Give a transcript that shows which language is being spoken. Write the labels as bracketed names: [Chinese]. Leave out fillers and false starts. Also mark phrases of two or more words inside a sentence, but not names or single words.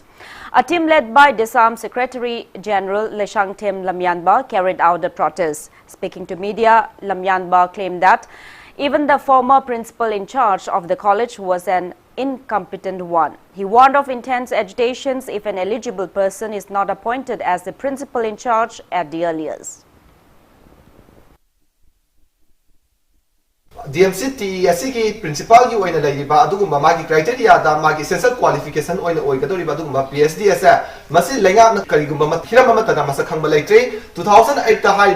[English] A team led by Disarm Secretary General Leshangtem Lamyanba carried out the protest. Speaking to media, Lamyanba claimed that even the former principal in charge of the college was an incompetent one. He warned of intense agitations if an eligible person is not appointed as the principal in charge at the earliest. [Manipuri] DMCT asigi principal yu oina laiba adugumba magi criteria da magi [English] essential qualification [Manipuri] oina oigadoriba adugumba PhD asa masi lenga na karigumba mathirama matada masa khangba leitre 2008 ta haibo